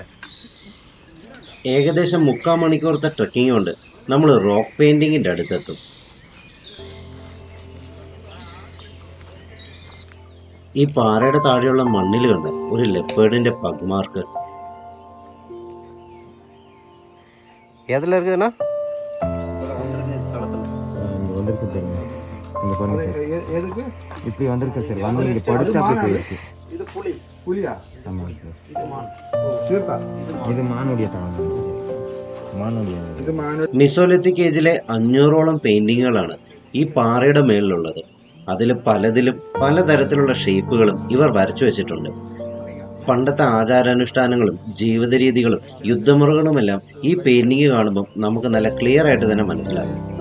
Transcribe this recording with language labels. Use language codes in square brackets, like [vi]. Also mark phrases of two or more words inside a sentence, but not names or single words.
[ml] ഏകദേശം 3/4 മണിക്കൂറത്തെ ട്രെക്കിംഗ് കൊണ്ട് നമ്മൾ റോക്ക് പെയിന്റിങ്ങിന്റെ അടുത്തെത്തും. ഈ പാറയുടെ താഴെയുള്ള മണ്ണിൽ കണ്ട് ഒരു ലെപ്പേർഡിന്റെ പഗ് മാർക്ക്. [ta] ഏതെല്ലാം இருக்குதுண்ணா? இப்படி வந்திருக்கு சார். வந்து இங்க படுத்தா அப்படி போயிருக்கு. [ml] ഇത് പുലിയാ? [ta] ஆமாம் சார். [ml] തീർത്താ? [ta] இது மானுடைய தளம். மானுடைய [ml] ഇത് മിസോലിത്തിക് ഏജിലെ 500ഓളം പെയിന്റിങ്ങുകളാണ് ഈ പാറയുടെ മേളിലുള്ളത്. അതിൽ പലതിലും പലതരത്തിലുള്ള ഷേപ്പുകളും ഇവർ വരച്ചു വെച്ചിട്ടുണ്ട്. പണ്ടത്തെ ആചാരാനുഷ്ഠാനങ്ങളും ജീവിത രീതികളും യുദ്ധമുറകളുമെല്ലാം ഈ പെയിന്റിങ് കാണുമ്പോൾ നമുക്ക് നല്ല ക്ലിയർ ആയിട്ട് തന്നെ മനസ്സിലാകും.